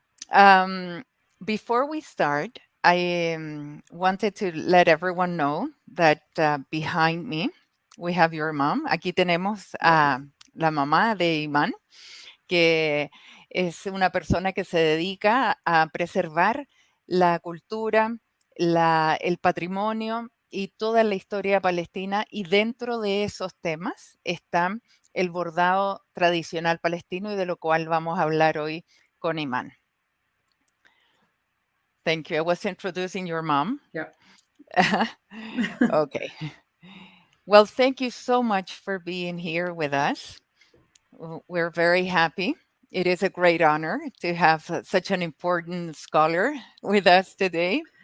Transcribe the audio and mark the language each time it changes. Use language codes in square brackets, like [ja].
[en] Um, Before we start, I wanted to let everyone know that behind me we have your mom. [es] Aquí tenemos a la mamá de Iman, que es una persona que se dedica a preservar la cultura, el patrimonio y toda la historia palestina. Y dentro de esos temas está el bordado tradicional palestino y de lo cual vamos a hablar hoy con Iman. [en] Thank you. I was introducing your mom. Yeah. Okay. Well, thank you so much for being here with us. We're very happy. It is a great honor to have such an important scholar with us today.